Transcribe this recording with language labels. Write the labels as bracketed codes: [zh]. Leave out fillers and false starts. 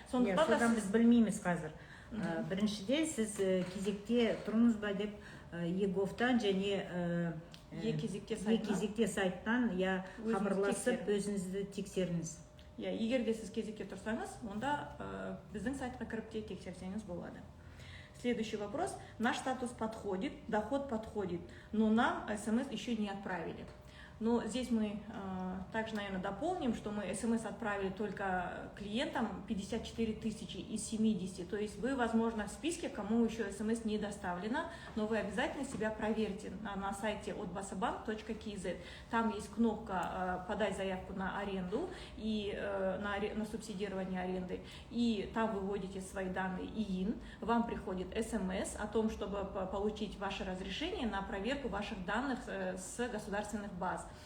[kk] сондықтан біз білмейміз қазір. Біріншіден сіз кезекте тұрыңыз ба деп ЕГОВтан және кезекте сайттан хабарласып өзіңізді тексеріңіз. Егер де сіз кезекте тұрсаңыз, онда біздің сайтқа кіріп те тексерсеңіз болады. [ru] Следующий вопрос. Наш статус подходит, доход подходит, но нам смс еще не отправили. Но здесь мы также, наверное, дополним, что мы смс отправили только клиентам 54 тысячи из 70. То есть вы, возможно, в списке, кому еще смс не доставлено, но вы обязательно себя проверьте на сайте otbasabank.kz. Там есть кнопка «Подать заявку на аренду» и на субсидирование аренды. И там вы вводите свои данные ИИН. Вам приходит смс о том, чтобы получить ваше разрешение на проверку ваших данных с государственных баз.